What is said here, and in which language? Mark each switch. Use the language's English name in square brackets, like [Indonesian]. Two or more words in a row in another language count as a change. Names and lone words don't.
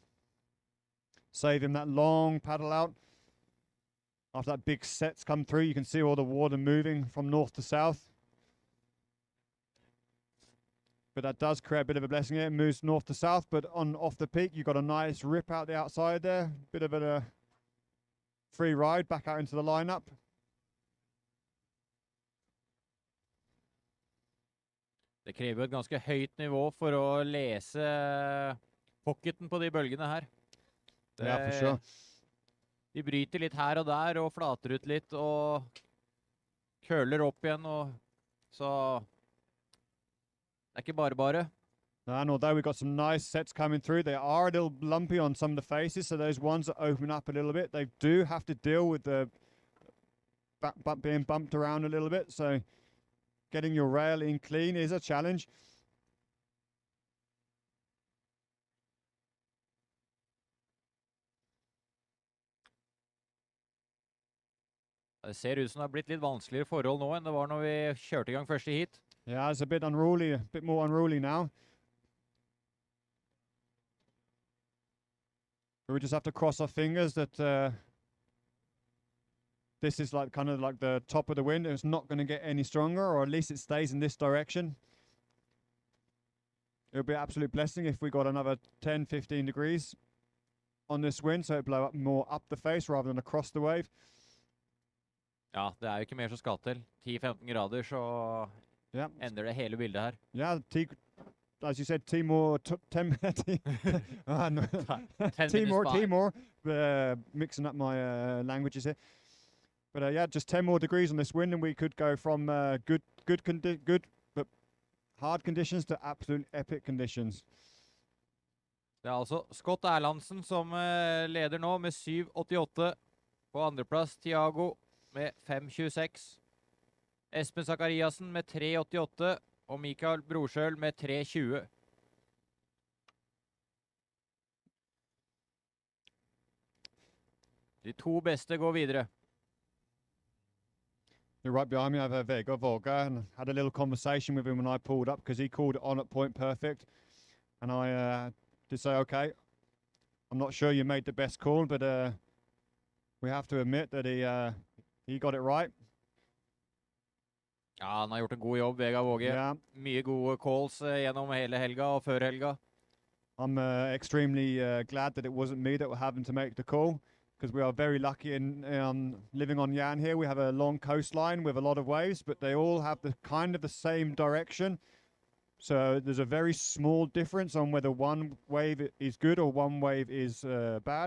[English] Save him that long paddle out. After that big set's come through, you can see all the water moving from north to south. But that does create a bit of a blessing here. It moves north to south, but off the peak, you've got a nice rip out the outside there. Bit of a free ride back out into the lineup. [Norwegian] Det krever et ganske høyt nivå for å lese pocketen på de bølgene her. [English] Yeah, for sure. [Norwegian] De bryter litt her og der, og flater ut litt, og køler opp igjen, og så det er ikke bare. [English] And although we've got some nice sets coming through, they are a little lumpy on some of the faces, so those ones that open up a little bit, they do have to deal with the being bumped around a little bit, so getting your rail in clean is a challenge. [Norwegian] Det ser ut som det har blitt litt vanskeligere forhold nå enn det var når vi kjørte I gang første heat. [English] Yeah, it's a bit unruly, a bit more unruly now. We just have to cross our fingers that this is like kind of like the top of the wind. It's not going to get any stronger, or at least it stays in this direction. It would be an absolute blessing if we got another 10, 15 degrees on this wind, so it blow up more up the face rather than across the wave. [Norwegian] Ja, det jo ikke mer som skal til. 10-15 grader, så ender det hele bildet her. [English] Yeah, as you said, 10 more, 10 more, mixing up my languages here. But yeah, just 10 more degrees on this wind, and we could go from good but hard conditions to absolute epic conditions. [Norwegian] Det altså Scott Erlandsen som leder nå med 7,88. På andreplass Thiago med 5,26. Espen Zakariassen med 3,88. Og Mikael Brorsjøl med 3,20. De to beste går videre. [English] You're right behind me. I have Vega Volga, and had a little conversation with him when I pulled up because he called it on at point perfect, and I did say, okay, I'm not sure you made the best call, but we have to admit that he got it right. [Norwegian] Ja, han har gjort en god jobb, Vega Våge. [English] Yeah. [Norwegian] Mye gode calls gjennom hele helga og før helga. [English] I'm extremely glad that it wasn't me that were having to make the call, because we are very lucky in living on Jæren here. We have a long coastline with a lot of waves, but they all have the kind of the same direction. So there's a very small difference on whether one wave is good or one wave is bad.